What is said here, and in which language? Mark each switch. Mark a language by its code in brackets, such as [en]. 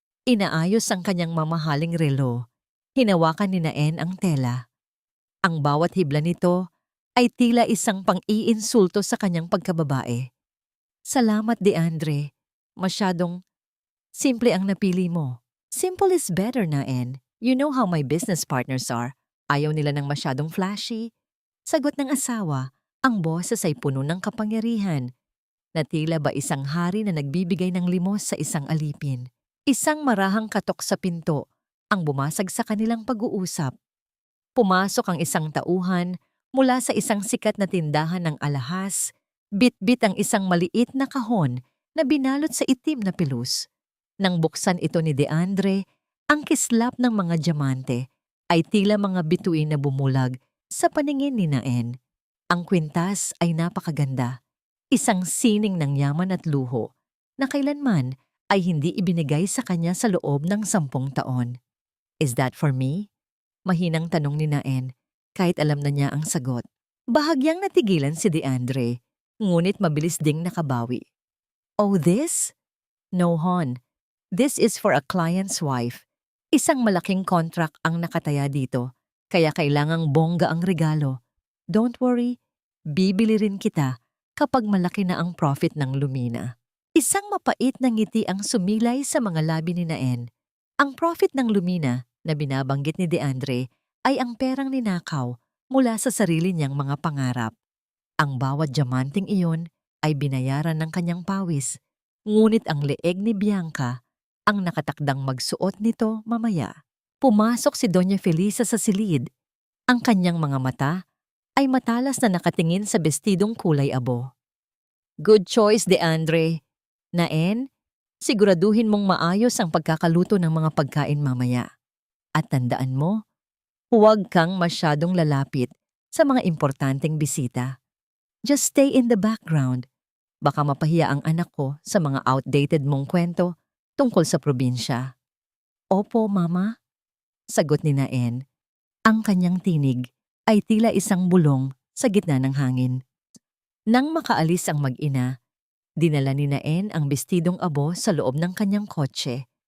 [tl] Inaayos ang kanyang mamahaling relo. Hinawakan ni Naen ang tela. Ang bawat hibla nito ay tila isang pang-iinsulto sa kanyang pagkababae. Salamat, Deandre. Masyadong simple ang napili mo. [en] Simple is better, Naen. You know how my business partners are. [tl] Ayaw nila ng masyadong flashy. Sagot ng asawa, ang boses ay puno ng kapangyarihan. Na tila ba isang hari na nagbibigay ng limos sa isang alipin. Isang marahang katok sa pinto ang bumasag sa kanilang pag-uusap. Pumasok ang isang tauhan mula sa isang sikat na tindahan ng alahas, bit-bit ang isang maliit na kahon na binalot sa itim na pilus. Nang buksan ito ni Deandre, ang kislap ng mga diamante ay tila mga bituin na bumulag sa paningin ni Naen. Ang kwintas ay napakaganda, isang sining ng yaman at luho na kailanman ay hindi ibinigay sa kanya sa loob ng 10 taon. [en] Is that for me? [tl] Mahinang tanong ni Naen kahit alam na niya ang sagot. Bahagyang natigilan si Deandre, ngunit mabilis ding nakabawi. [en] Oh, this? No, Hon. This is for a client's wife. [tl] Isang malaking contract ang nakataya dito, kaya kailangang bongga ang regalo. [en] Don't worry, [tl] bibili rin kita kapag malaki na ang profit ng Lumina. Isang mapait na ngiti ang sumilay sa mga labi ni Naen. Ang profit ng Lumina na binabanggit ni Deandre ay ang perang ninakaw mula sa sarili niyang mga pangarap. Ang bawat diamanting iyon ay binayaran ng kanyang pawis, ngunit ang leeg ni Bianca ang nakatakdang magsuot nito mamaya. Pumasok si Doña Felisa sa silid. Ang kanyang mga mata ay matalas na nakatingin sa bestidong kulay abo. [en] Good choice, [tl] Deandre. Naen, siguraduhin mong maayos ang pagkakaluto ng mga pagkain mamaya. At tandaan mo, huwag kang masyadong lalapit sa mga importanteng bisita. [en] Just stay in the background. [tl] Baka mapahiya ang anak ko sa mga outdated mong kwento tungkol sa probinsya. Opo, Mama. Sagot ni Naen. Ang kanyang tinig ay tila isang bulong sa gitna ng hangin. Nang makaalis ang mag-ina, dinala ni Naen ang bestidong abo sa loob ng kanyang kotse.